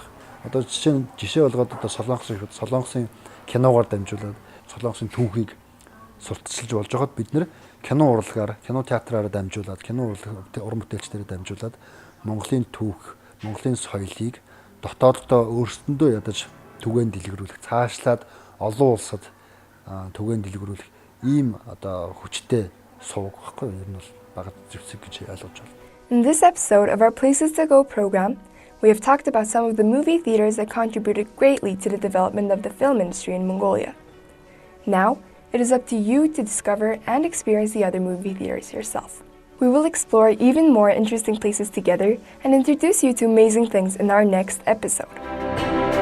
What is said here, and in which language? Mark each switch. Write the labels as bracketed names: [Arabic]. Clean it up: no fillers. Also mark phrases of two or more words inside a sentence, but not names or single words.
[Mongolian] Одоо жишээ болгоод одоо Солонгосын киногоор дамжуулаад Солонгосын түүхийг сурталчилж болж байгаад бид нэр кино урлагаар, кино театраараа дамжуулаад, кино уран бүтээлчдээрээ дамжуулаад Монголын түүх, Монголын соёлыг дотооддоо өөрсдөндөө ядаж түгээн дэлгэрүүлэх, цаашлаад олон улсад түгээн дэлгэрүүлэх ийм одоо хүчтэй сувг байхгүй юу? Ер нь бол бага зэвсэг гэж ойлгож байна. [English] In this episode of our Places to Go program, we have talked about some of the movie theaters that contributed greatly to the development of the film industry in Mongolia. Now, it is up to you to discover and experience the other movie theaters yourself. We will explore even more interesting places together and introduce you to amazing things in our next episode.